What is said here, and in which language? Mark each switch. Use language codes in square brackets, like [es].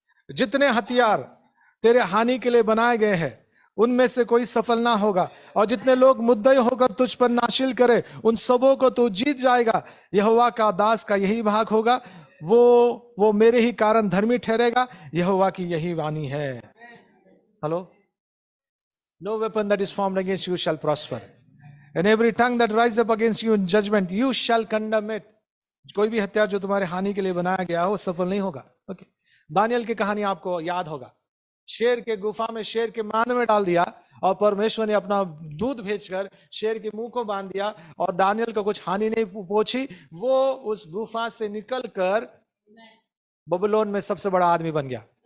[hi] जितने हथियार तेरे हानि के लिए बनाए गए हैं उनमें से कोई सफल ना होगा, और जितने लोग मुद्दई होकर तुझ पर नाशिल करे उन सबों को तू जीत जाएगा। यहोवा का दास का यही भाग होगा, वो मेरे ही कारण धर्मी ठहरेगा। यहोवा की यही वाणी है। Hello. [en] No weapon that is formed against you shall prosper, and every tongue that rises up against you in judgment you shall condemn it. [hi] कोई भी हथियार जो तुम्हारे हानि के लिए बनाया गया हो सफल नहीं होगा। ओके। दानियल की कहानी आपको याद होगा। शेर के गुफा में शेर के मांद में डाल दिया, और परमेश्वर ने अपना दूध भेजकर शेर के मुंह को बांध दिया, और दानियल को कुछ हानि नहीं पहुंची। वो उस गुफा से निकलकर बबुलोन में सबसे बड़ा आदमी बन गया।